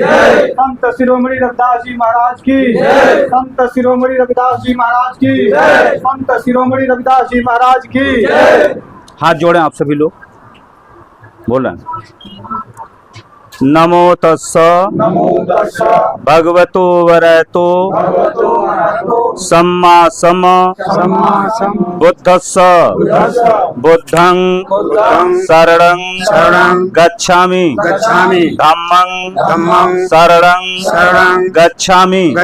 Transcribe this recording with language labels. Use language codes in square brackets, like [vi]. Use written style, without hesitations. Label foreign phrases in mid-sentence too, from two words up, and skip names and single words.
[hi] संत शिरोमणि रविदास जी महाराज की संत शिरोमणि रविदास जी महाराज की संत शिरोमणि रविदास जी महाराज की। हाथ जोड़े आप सभी लोग, बोल रहे हैं। [pi] नमो तस्स भगवतो वरहतो सम्मा सम बुद्धस्स बुद्धं शरणं गच्छामि धम्मं शरणं गच्छामि